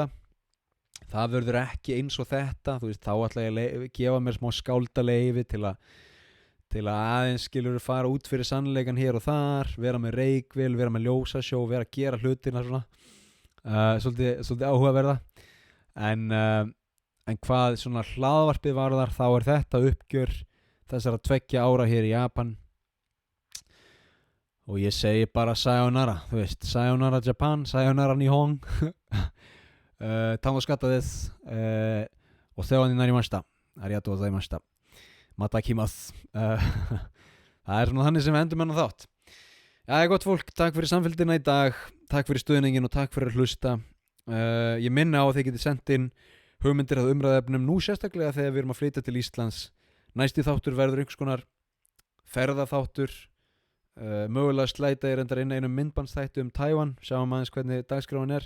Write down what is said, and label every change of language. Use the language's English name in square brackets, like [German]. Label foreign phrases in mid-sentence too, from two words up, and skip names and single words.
[Icelandic] Það verður ekki eins og þetta, þú veist, þá ætla ég að gefa mér smá skáldaleifi til að aðeins skilur fara út fyrir sannleikan hér og þar, vera með reykvél, vera með ljósasjó, vera að gera hlutina svona. Svolítið áhugaverða. En hvað svona hlaðvarpið varðar, þá er þetta uppgjör þessara 2 ára hér í Japan og ég segi bara sayonara, þú veist, [Japanese] さよなら Japan、さよなら 日本 楽しかったです og お世話になりました、ありがとうございました、また来ます. [Icelandic] Það er svona þannig sem við endum hennar þátt. Jæja, gott fólk, takk fyrir samfylgdina í dag, takk fyrir stuðningin og takk fyrir að hlusta. Ég minna á að þið getið sendt inn hugmyndir að umræðefnum nú sérstaklega þegar við erum að flytja til Íslands. Næsti þáttur verður einhvers konar ferðaþáttur, mögulega slæta ég reyndar inn einum myndbandsþættu Tævan, sjáum aðeins hvernig dagskráin er.